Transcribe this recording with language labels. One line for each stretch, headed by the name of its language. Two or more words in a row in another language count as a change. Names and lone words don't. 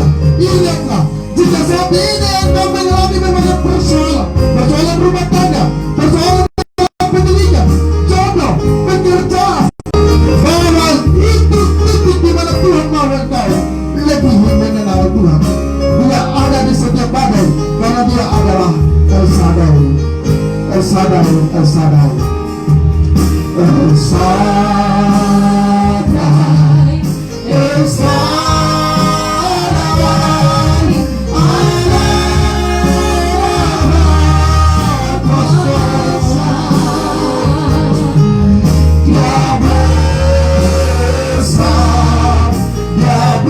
Indonesian: Ingatlah, jika saat ini engkau mengalami berbagai persoalan rumah tangga, persoalan pendidikan, jodoh, pekerjaan, bahwa itu titik di mana Tuhan mau engkau lebih mengenal Tuhan. Dia ada di setiap badai, karena Dia adalah El Shaddai. El Shaddai, El Shaddai, El Shaddai, El Shaddai, Dia besar, Dia